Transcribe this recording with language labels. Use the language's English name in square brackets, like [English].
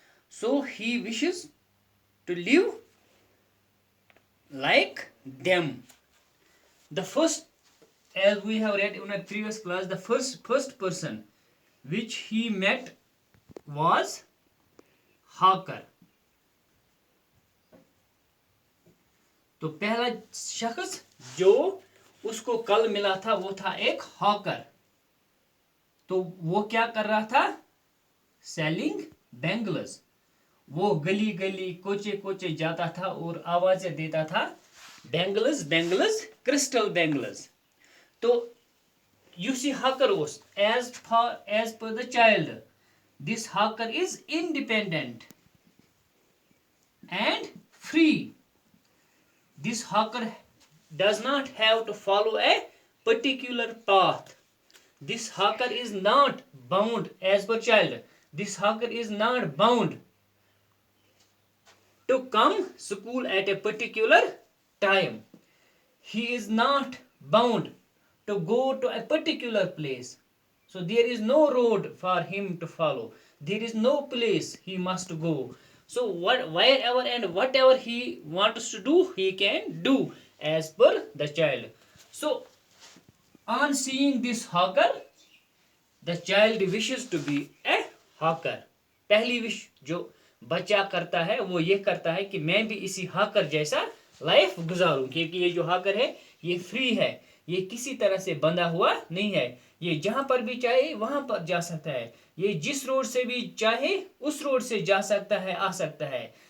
[English] So he wishes to live like them. The first, as we have read in a previous class, the first person which he met was hawker. [Hindi] तो पहला शख्स जो उसको कल मिला था वो था एक हॉकर. तो वो क्या कर रहा था? [English] Selling bangles. [Hindi] वो गली गली कोचे कोचे जाता था और आवाजें देता था [English] Bangles bangles crystal bangles. [Hindi] तो [English] युस यह hawker is as per the child, this hawker is independent and free. This hawker does not have to follow a particular path. This hawker is not bound as per child. This hawker is not bound to come school at a particular time. He is not bound to go to a particular place. So there is no road for him to follow. There is no place he must go. So wherever and whatever he wants to do, he can do as per the child. So on seeing this hawker, the child wishes to be a hawker. [Hindi] पहली wish जो बच्चा करता है वो ये करता है कि मैं भी इसी हॉकर जैसा लाइफ गुजारूं, क्योंकि ये जो हॉकर है ये फ्री है, ये किसी तरह से बंधा हुआ नहीं है. ये जहां पर भी चाहे वहां पर जा सकता है. ये जिस रोड से भी चाहे उस रोड से जा सकता है, आ सकता है.